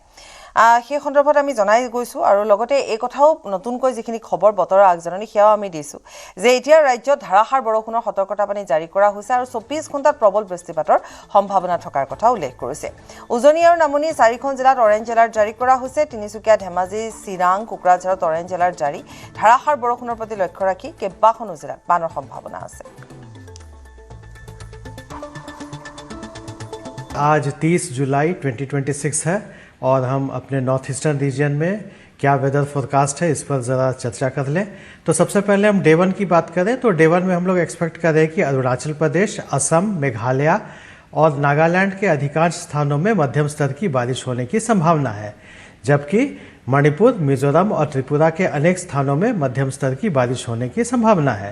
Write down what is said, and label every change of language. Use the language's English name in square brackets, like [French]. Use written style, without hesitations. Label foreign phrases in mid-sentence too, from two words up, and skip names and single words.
[Assamese] সেই সন্দৰ্ভত আমি জনাই গৈছোঁ আৰু লগতে এই কথাও নতুনকৈ যিখিনি খবৰ বতৰৰ আগজাননী সেয়াও আমি দিছোঁ যে এতিয়া ৰাজ্যত ধাৰাসাৰ বৰষুণৰ সতৰ্কতাবাণী জাৰি কৰা হৈছে আৰু 24 ঘণ্টাত প্ৰবল বৃষ্টিপাতৰ সম্ভাৱনা থকাৰ কথা উল্লেখ কৰিছে। উজনি আৰু নামনি 4খন জিলাত অৰেঞ্জ এলাৰ্ট জাৰি কৰা হৈছে। তিনিচুকীয়া, ধেমাজি, চিৰাং, কোকৰাঝাৰত অৰেঞ্জ এলাৰ্ট জাৰি। ধাৰাসাৰ বৰষুণৰ প্ৰতি লক্ষ্য ৰাখি কেইবাখনো জিলাত বানৰ সম্ভাৱনা আছে। [Hindi] आज 30 जुलाई 2026 है और हम अपने नॉर्थ ईस्टर्न रीजन में क्या [English] weather forecast [Hindi] है इस पर ज़रा चर्चा कर लें। तो सबसे पहले हम डे 1 की बात करें तो डे 1 में हम लोग एक्सपेक्ट कर रहे हैं कि अरुणाचल प्रदेश, असम, मेघालय और नागालैंड के अधिकांश स्थानों में मध्यम स्तर की बारिश होने की संभावना है, जबकि मणिपुर, मिजोरम और त्रिपुरा के अनेक स्थानों में मध्यम स्तर की बारिश होने की संभावना है।